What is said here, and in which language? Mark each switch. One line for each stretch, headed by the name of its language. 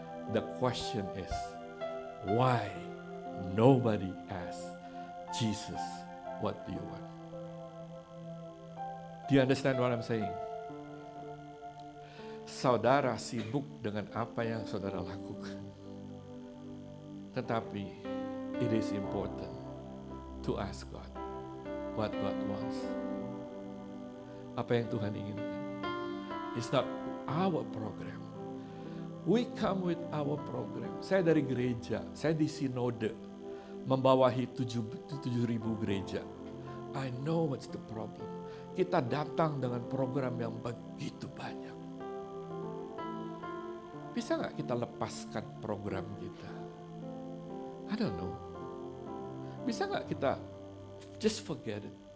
English: The question is, why nobody asked Jesus, what do you want? Do you understand what I'm saying?
Indonesian: Saudara sibuk dengan apa yang saudara lakukan. Tetapi
English: it is important to ask God what God wants.
Indonesian: Apa yang Tuhan inginkan.
English: It's not our program. We come with our program.
Indonesian: Saya dari gereja, saya di sinode, membawahi 7.000 gereja.
English: I know what's the problem.
Indonesian: Kita datang dengan program yang begitu banyak. Bisa nggak kita lepaskan program kita?
English: I don't know.
Indonesian: Bisa nggak kita
English: just forget it?